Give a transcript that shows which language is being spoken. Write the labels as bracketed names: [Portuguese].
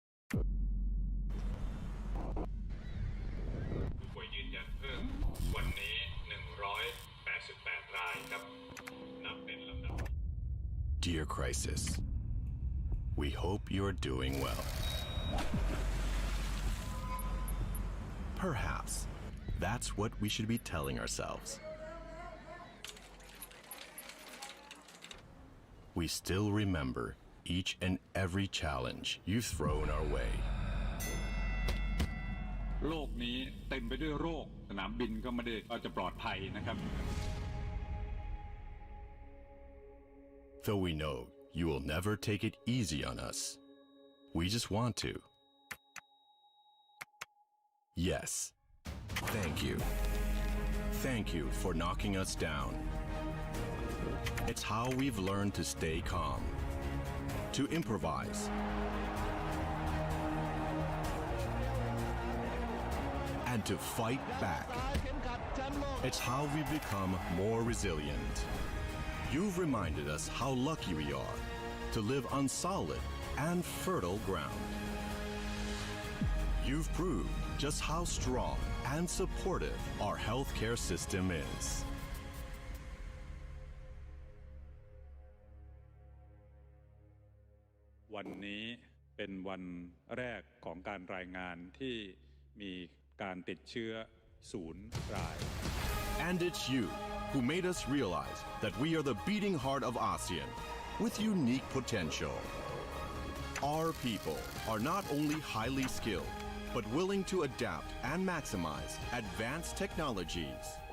[Thai] ผู้ป่วยยืนยันเพิ่มวันนี้ 188 รายครับนับเป็นลำดับ [English] Dear Crisis, we hope you're doing well. Perhaps that's what we should be telling ourselves. We still remember each and every challenge you've thrown our way. [Thai] โลกนี้เต็มไปด้วยโรคสนามบินก็ไม่ได้จะปลอดภัยนะครับ [English] Though we know you will never take it easy on us, we just want to. Yes, thank you. Thank you for knocking us down. It's how we've learned to stay calm, to improvise, and to fight back. It's how we've become more resilient. You've reminded us how lucky we are to live on solid and fertile ground. You've proved just how strong and supportive our healthcare system is. [Thai] วันนี้เป็นวันแรกของการรายงานที่มีการติดเชื้อ0 ราย [English] And it's you who made us realize that we are the beating heart of ASEAN with unique potential. Our people are not only highly skilled, but willing to adapt and maximize advanced technologies.